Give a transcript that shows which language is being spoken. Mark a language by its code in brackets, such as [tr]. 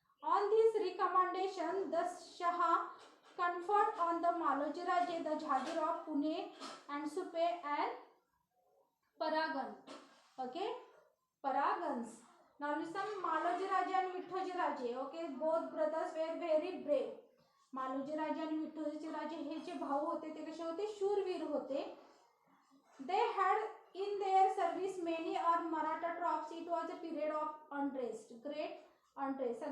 [en] On this recommendation, the Shah conferred on the Maloji Raje the Jagir of Pune and Supe and Paragan. Okay, Paragans. Now listen, Maloji Raje and Vithoji Raje. Okay, both brothers were very brave. [mr] Maloji Raje and Vithoji Raje हे जे भाऊ होते ते कसे होते, शूरवीर होते. [en] They had in their service many armed Maratha troops. It was a period of unrest, great unrest.